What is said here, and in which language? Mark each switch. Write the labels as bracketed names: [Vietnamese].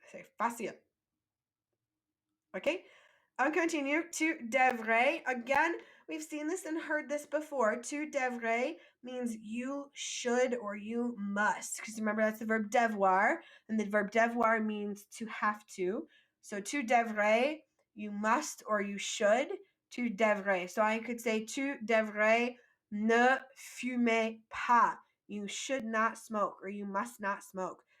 [French] C'est facile. OK? On continue. Tu devrais. [English] Again, we've seen this and heard this before. [French] Tu devrais [English] means you should or you must. Because remember, that's the verb devoir. And the verb devoir means to have to. So [French] tu devrais, [English] you must or you should. [French] Tu devrais. [English] So I could say [French] tu devrais ne fumer pas. [English] You should not smoke or you must not smoke.